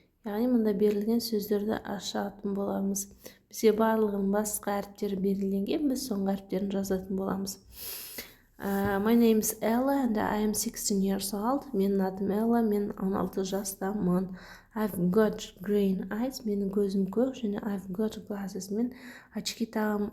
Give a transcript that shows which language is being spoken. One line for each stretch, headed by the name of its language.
Kazakh: Яғни мұнда берілген сөздерді ашатын боламыз. Бізге барлығын басқа әріптері берілген, біз соңғы әріптерін жазатын боламыз.
English: My name is Ella and I am 16 years old.
Kazakh: Менің атым Ella, мен 16 жастамын.
English: I've got green eyes,
Kazakh: менің көзім көк, және
English: I've got glasses,
Kazakh: мен очки тағамын.